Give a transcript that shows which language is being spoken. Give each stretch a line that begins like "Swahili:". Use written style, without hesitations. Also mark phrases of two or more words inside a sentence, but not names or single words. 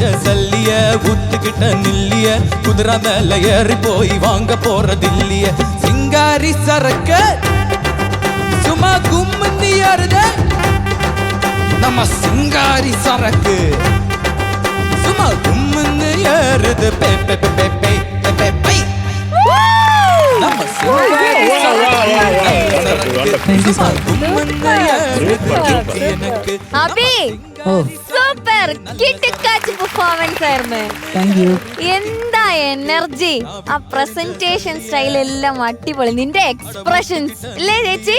Tamil: சல்லிய ஊத்துக்கிட்ட நில்லிய குதிரை மேல ஏறி போய் வாங்க போறதில்லைய சிங்காரி சரக்கு சும்மா கும்மன்னு ஏறுது நம்ம சிங்காரி சரக்கு சும்மா கும்மன்னு ஏறுது பே பே பே பே பே பே பே நம்ம சிங்காரி சரக்கு
Malayalam: അബി സൂപ്പർ കിടുക്കാച്ചി പെർഫോമൻസ് ആയിരുന്നു. എന്താ എനർജി, ആ പ്രസന്റേഷൻ സ്റ്റൈൽ എല്ലാം അടിപൊളി. നിന്റെ എക്സ്പ്രഷൻസ് ഇല്ലേ ചേച്ചി?